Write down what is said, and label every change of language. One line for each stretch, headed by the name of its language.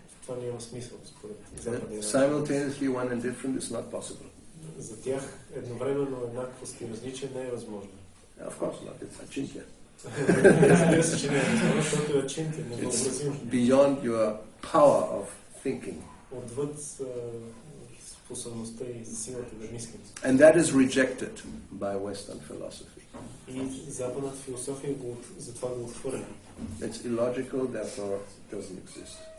Bulgarian: Това няма смисъл според западния.
English: Simultaneously one and different is not possible.
Bulgarian: За тях едновременно еднаквост и различие не е възможно.
English: Of course not. It's achintya.
Bulgarian: Разбира се, че не е възможно, защото е achintya, невъобразимо.
English: Beyond your power of thinking.
Bulgarian: Отвъд способността и силата да мислим.
English: And that is rejected by Western philosophy.
Bulgarian: И западната философия затова го отхвърля.
English: It's illogical, therefore doesn't exist.